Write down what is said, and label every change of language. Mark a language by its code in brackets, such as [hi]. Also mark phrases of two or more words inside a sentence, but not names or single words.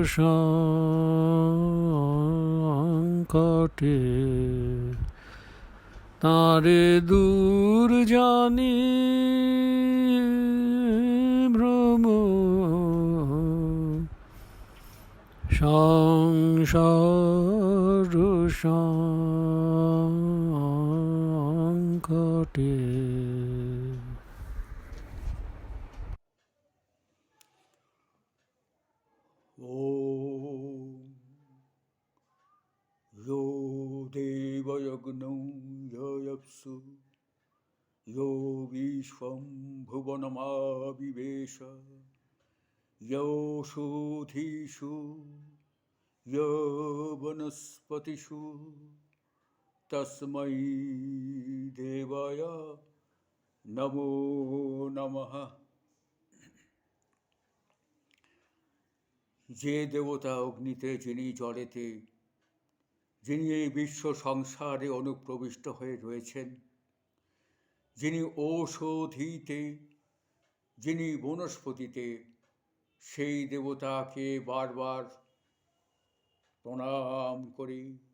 [bn] সংকটে, তারে দূর জানি ভ্রম সংসার সংকটে [sa] ॐ यो देवयज्ञं ययप्सु यो विश्वं भुवनमाविवेश योषधीषु यो वनस्पतिषु तस्मै देवाय नमो नमः। [bn] যে দেবতা অগ্নিতে, যিনি জলেতে, যিনি এই বিশ্ব সংসারে অনুপ্রবিষ্ট হয়ে রয়েছেন, যিনি ঔষধিতে, যিনি বনস্পতিতে, সেই দেবতাকে বারবার প্রণাম করি।